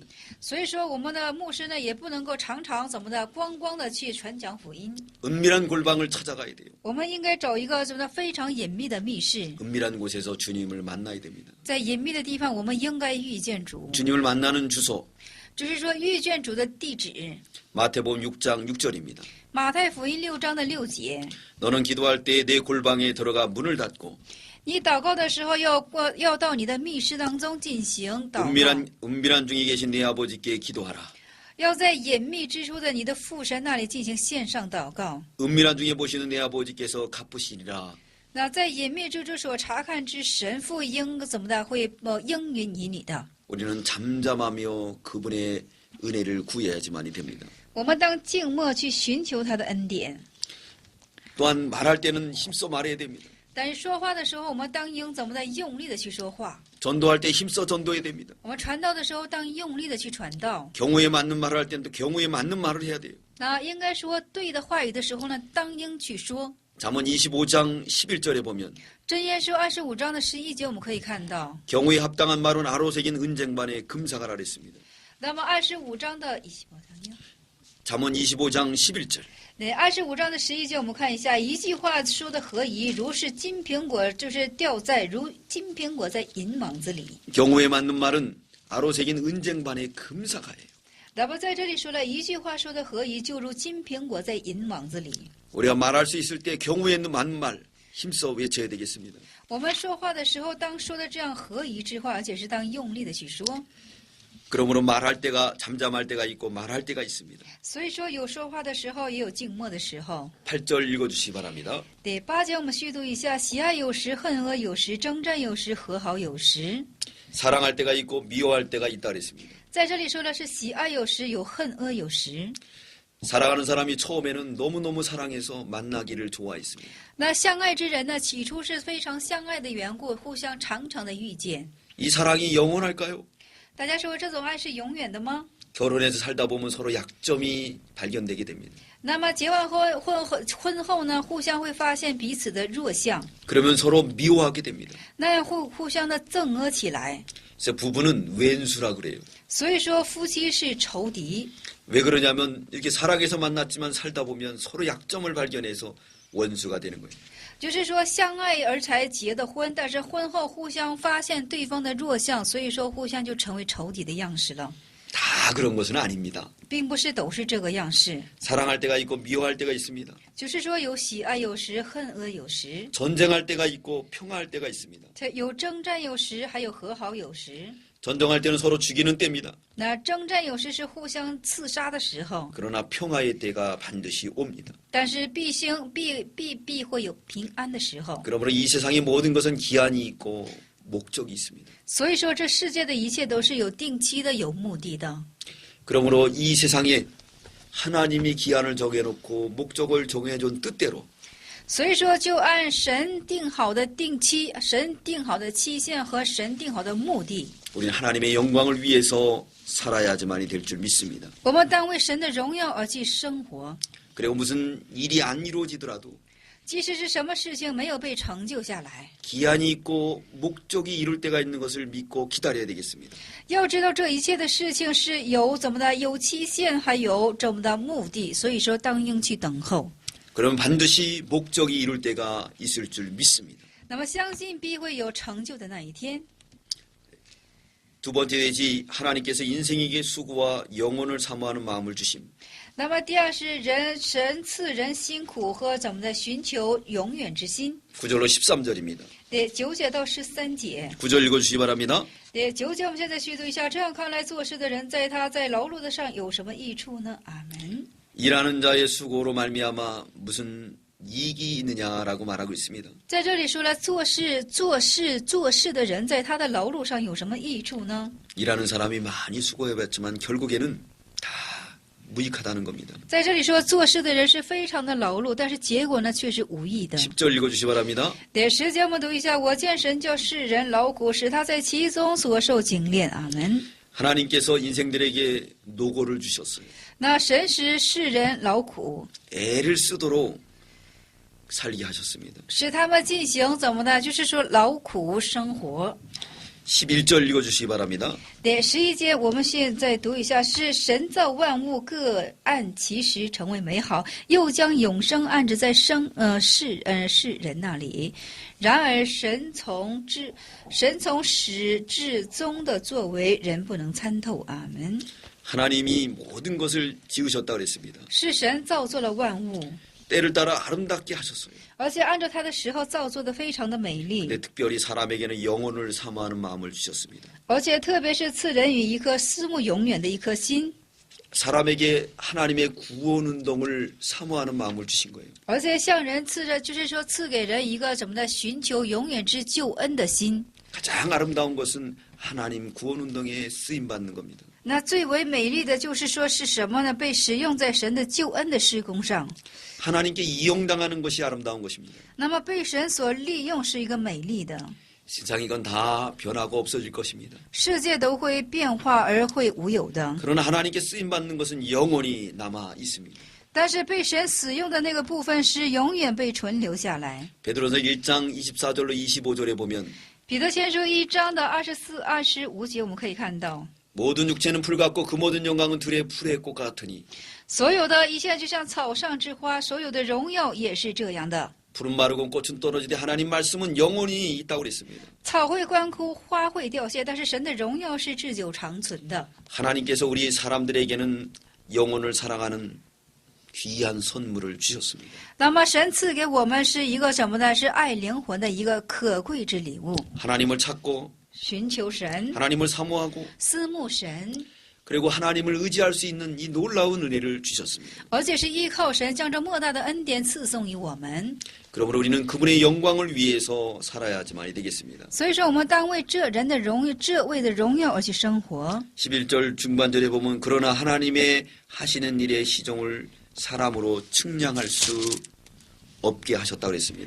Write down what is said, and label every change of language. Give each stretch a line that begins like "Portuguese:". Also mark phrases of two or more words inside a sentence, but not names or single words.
Chinese: 所以说，我们的牧师呢，也不能够常常怎么的光光的去传讲福音，
Korean: 은밀한 골방을 찾아가야 돼요.
Chinese: 我们应该找一个什么的非常隐秘的密室，
Korean: 은밀한 곳에서 주님을 만나야 됩니다.
Chinese: 在隐秘的地方，我们应该遇见主，
Korean: 주님을 만나는 주소
Chinese: 就是说遇见主的地址。
Korean: 마태복음 6장 6절입니다.
Chinese: 马太福音6章的6节，
Korean: 너는 기도할 때 내 골방에 들어가 문을 닫고
Chinese: 你祷告的时候要到你的密室当中进行祷告，
Korean: 은밀한 중에 계신 내 아버지께 기도하라.
Chinese: 要在隐秘之处的你的父神那里进行线上祷告。
Korean: 은밀한 중에 보시는 내 아버지께서 갚으시리라.
Chinese: 那在隐秘之处所查看之神父应怎么的会应允你的。
Korean: 우리는 잠잠하며 그분의 은혜를 구해야지만이 됩니다.
Chinese: 我们当静默去寻求他的恩典，
Korean: 또한 말할 때는 힘써 말해야 됩니다.
Chinese: 但是说话的时候，我们当应怎么的用力的去说话。
Korean: 전도할 때 힘써 전도해야 됩니다.
Chinese: 我们传道的时候，当用力的去传道。
Korean: 경우에 맞는 말을 할 때는 또 경우에 맞는 말을 해야 돼요.
Chinese: 那应该说对的话语的时候呢，当应去说。
Korean: 잠언 25장 11절에 보면
Chinese: 箴言书25章的11节，我们可以看到。
Korean: 경우에 합당한 말은 아로새긴 은쟁반에 금사가라 그랬습니다.
Chinese: 那么25章的25章，
Korean: 잠언 25장 11절
Chinese: 对，25章的11节，我们看一下，一句话说的合宜，如是金苹果，就是掉在如金苹果在银网子里。
Korean: 경우에 맞는 말은 아로새긴 은쟁반에 금사가예요.
Chinese: 那么在这里说了一句话说的合宜，就如金苹果在银网子里。
Korean: 우리가 말할 수 있을 때 경우에 맞는 말 힘써 외쳐야 되겠습니다.
Chinese: 我们说话的时候，当说的这样合宜之话，而且是当用力的去说。
Korean: 그러므로 말할 때가 잠잠할 때가 있고 말할 때가 있습니다.
Chinese: 所以说，有说话的时候，也有静默的时候。
Korean: 8절 읽어주시기 바랍니다.
Chinese: 第8节我们续读一下：喜爱有时，恨恶有时，征战有时，和好有时。
Korean: 사랑할 때가 있고 미워할 때가 있다 그랬습니다.
Chinese: 在这里说的是喜爱有时，有恨恶有时。
Korean: 사랑하는 사람이 처음에는 너무너무 사랑해서 만나기를 좋아했습니다.
Chinese: 那相爱之人呢，起初是非常相爱的缘故，互相常常的遇见。
Korean: 이 사랑이 영원할까요?
Chinese: 大家说这种爱是永远的吗？
Korean: 결혼해서 살다 보면 서로 약점이 발견되게 됩니다.
Chinese: 那么结完婚后呢，互相会发现彼此的弱项，
Korean: 그러면 서로 미워하게 됩니다.
Chinese: 那样互相的憎恶起来。
Korean: 그래서 부부는 왼수라 그래요.
Chinese: 所以说夫妻是仇敌。
Korean: 왜 그러냐면 이렇게 사랑해서 만났지만 살다 보면 서로 약점을 발견해서 원수가 되는 거예요.
Chinese: 就是说相爱而才结的婚，但是婚后互相发现对方的弱项，所以说互相就成为仇敌的样式了，
Korean: 다 그런 것은 아닙니다.
Chinese: 并不是都是这个样式。
Korean: 사랑할 때가 있고 미워할 때가 있습니다.
Chinese: 就是说有喜爱有时，恨恶有时，
Korean: 전쟁할 때가 있고 평화할 때가 있습니다.
Chinese: 有征战有时，还有和好有时。
Korean: 전쟁할 때는 서로 죽이는 때입니다.
Chinese: 那征战有时是互相刺杀的时候，
Korean: 그러나 평화의 때가 반드시 옵니다.
Chinese: 但是必会有平安的时候。
Korean: 그러므로 이 세상의 모든 것은 기한이 있고 목적이 있습니다.
Chinese: 所以说，这世界的一切都是有定期的、有目的的。
Korean: 그러므로 이 세상에 하나님이 기한을 정해놓고 목적을 정해준 뜻대로
Chinese: 所以说，就按神定好的定期、神定好的期限和神定好的目的，
Korean: 우리는 하나님의 영광을 위해서 살아야지만이 될 줄 믿습니다.
Chinese: 我们当为神的荣耀而去生活。
Korean: 그리고 무슨 일이 안 이루어지더라도
Chinese: 即使是什么事情没有被成就下来，
Korean: 기한이 있고 목적이 이룰 때가 있는 것을 믿고 기다려야 되겠습니다.
Chinese: 要知道这一切的事情是有怎么的，有期限，还有怎么的目的。所以说，当应去等候。
Korean: 그러면 반드시 목적이 이룰 때가 있을 줄 믿습니다.
Chinese: 那么，相信必会有成就的那一天。
Korean: 두 번째 되지 하나님께서 인생에게 수고와 영혼을 사모하는 마음을 주심.
Chinese: 那么，第二是神赐人辛苦和怎么的寻求永远之心。
Korean: 9절로 13절입니다.
Chinese: 对，9节到13节。
Korean: 9절 읽어주시기 바랍니다.
Chinese: 对，9节我们现在续读一下。这样看来，做事的人在他在劳碌的上有什么益处呢？阿门。
Korean: 일하는 자의 수고로 말미암아 무슨 이익이 있느냐라고 말하고 있습니다.
Chinese: 在这里说了，做事的人，在他的劳碌上有什么益处呢？
Korean: 일하는 사람이 많이 수고해봤지만 결국에는 다 무익하다는 겁니다.
Chinese: 在这里说，做事的人是非常的劳碌，但是结果呢却是无益的。
Korean: 10절 읽어주시 바랍니다.
Chinese: 第10节我们读一下：我见神叫世人劳苦，使他在其中所受精炼。阿门。
Korean: 하나님께서 인생들에게 노고를 주셨어요.
Chinese: 那神使世人劳苦，
Korean: 애를 쓰도록 살게 하셨습니다.
Chinese: 使他们进行怎么呢？就是说劳苦生活。
Korean: 11절 읽어주시기 바랍니다.
Chinese: 第11节，我们现在读一下：是神造万物，各按其时成为美好，又将永生安置在世人那里。然而神从始至终的作为，人不能参透。阿门。
Korean: 하나님이 모든 것을 지으셨다 그랬습니다.
Chinese: 是神造作了万物，
Korean: 때를 따라 아름답게 하셨어요.
Chinese: 而且按照他的时候造作的非常的美丽，
Korean: 근데 특별히 사람에게는 영혼을 사모하는 마음을 주셨습니다.
Chinese: 而且特别是赐人与一颗思慕永远的一颗心，
Korean: 사람에게 하나님의 구원 운동을 사모하는 마음을 주신 거예요.
Chinese: 而且向人就是说赐给人一个什么呢？寻求永远之救恩的心。
Korean: 가장 아름다운 것은 하나님 구원 운동에 쓰임 받는 겁니다.
Chinese: 那最为美丽的就是说是什么呢？被使用在神的救恩的施工上。
Korean: 하나님께 이용당하는 것이 아름다운 것입니다.
Chinese: 那么被神所利用是一个美丽的，
Korean: 세상 이건 다 변하고 없어질 것입니다.
Chinese: 世界都会变化而会无有的。
Korean: 그러나 하나님께 쓰임 받는 것은 영원히 남아 있습니다.
Chinese: 但是被神使用的那个部分是永远被存留下来。
Korean: 베드로서 1장 24절로 25절에 보면
Chinese: 彼得前书1章的24、25节，我们可以看到，
Korean: 모든 육체는 풀 같고 그 모든 영광은 들의 풀의 꽃 같으니
Chinese: 所有的一切就像草上之花，所有的荣耀也是这样的。
Korean: 풀은 마르고 꽃은 떨어지되 하나님 말씀은 영원히 있다고 그랬습니다.
Chinese: 草会干枯，花会凋谢，但是神的荣耀是至久长存的。
Korean: 하나님께서 우리 사람들에게는 영혼을 사랑하는 귀한 선물을 주셨습니다.
Chinese: 那么神赐给我们是一个什么呢？是爱灵魂的一个可贵之礼物。
Korean: 하나님을 찾고
Chinese: 寻求神，
Korean: 하나님을 사모하고
Chinese: 思慕神，
Korean: 그리고 하나님을 의지할 수 있는 이 놀라운 은혜를 주셨습니다.
Chinese: 而且是依靠神将这莫大的恩典赐送于我们。
Korean: 그러므로 우리는 그분의 영광을 위해서 살아야지만이 되겠습니다.
Chinese: 所以说，我们当为这人的荣耀，这位的荣耀而去生活。
Korean: 11절 중반절에 보면 그러나 하나님의 하시는 일의 시종을 사람으로 측량할 수 없게 하셨다고 그랬습니다.